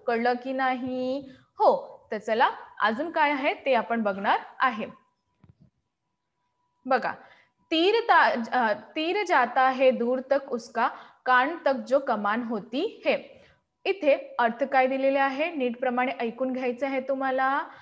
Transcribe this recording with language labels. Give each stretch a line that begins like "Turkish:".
Marathi: कळलं की नाही? हो. तर चला अजून काय आहे ते आपण बघणार आहे.
Hindi: बघा, तीर जाता है दूर तक उसका कान तक जो कमान होती है.
Marathi: इथे अर्थ काय दिलेले आहे नीटप्रमाणे ऐकून घ्यायचं आहे तुम्हाला.